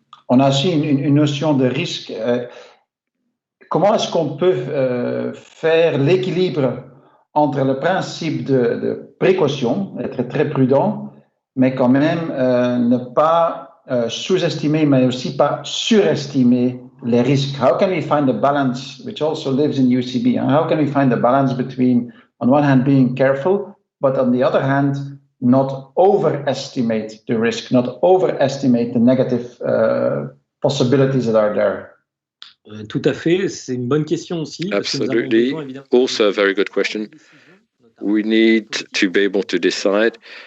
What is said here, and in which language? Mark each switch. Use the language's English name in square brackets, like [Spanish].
[French] on a aussi une notion de risque. Comment est-ce qu'on peut faire l'équilibre entre le principe de précaution, être très prudent, mais quand même ne pas sous-estimer, mais aussi pas surestimer les risques? [English] How can we find the balance, which also lives in UCB? And how can we find the balance between, on one hand, being careful, but on the other hand, not overestimate the risk, not overestimate the negative possibilities that are there? [French] Tout à fait, c'est une bonne question aussi. [English] Absolutely. Also a very good question. We need to be able to decide.